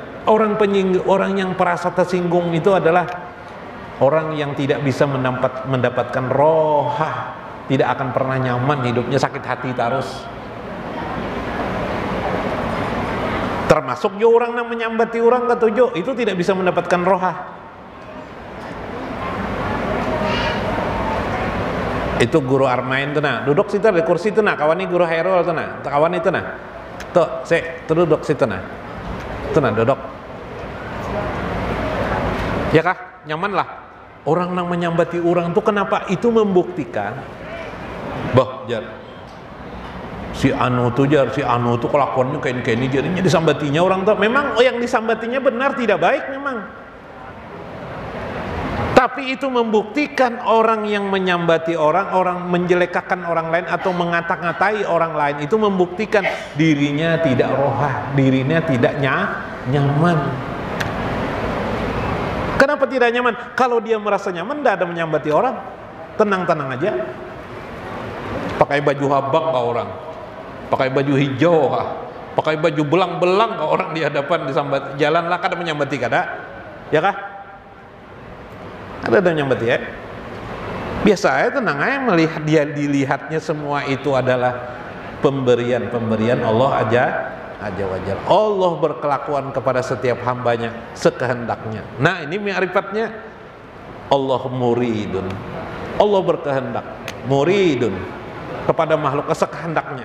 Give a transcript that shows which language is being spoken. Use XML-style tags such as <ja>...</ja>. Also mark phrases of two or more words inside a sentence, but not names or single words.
<id>Orang yang merasa tersinggung itu adalah orang yang tidak bisa mendapatkan roha, tidak akan pernah nyaman hidupnya, sakit hati terus. Termasuk juga orang yang menyambati orang ketujuh, itu tidak bisa mendapatkan roha.</id> <bjn>Itu guru Armain tuh nah, duduk situ di kursi tuh nah, kawan ini guru Hairul tuh nah, kawan itu nah, tuh duduk situ nah, tuh nah duduk, ya kah, nyaman lah.</bjn> <id>Orang yang menyambati orang tuh kenapa?</id> <bjn>Itu membuktikan bah jar si anu tuh kelakuannya kayak ini, jadinya disambatinya orang tuh.</bjn> <id>Memang yang disambatinya benar, tidak baik memang. Tapi itu membuktikan orang yang menyambati orang menjelekkan orang lain atau mengata-ngatai orang lain, itu membuktikan dirinya tidak rohah, dirinya tidak nyaman. Kenapa tidak nyaman? Kalau dia merasa nyaman, tidak ada menyambati orang, tenang-tenang aja.</id> <bjn>Pakai baju habak ke orang, pakai baju hijau, pakai baju belang-belang ke orang di hadapan, disambat jalan lah, kada menyambati kada, ya kah? Ada menyambati ya?</bjn> <id>Biasa ya, tenang aja, melihat dia, dilihatnya semua itu adalah pemberian Allah aja wajar. Allah berkelakuan kepada setiap hambanya sekehendaknya. Nah ini ma'rifatnya. Allah muridun, Allah berkehendak, muridun, kepada makhluk sekehendaknya.</id>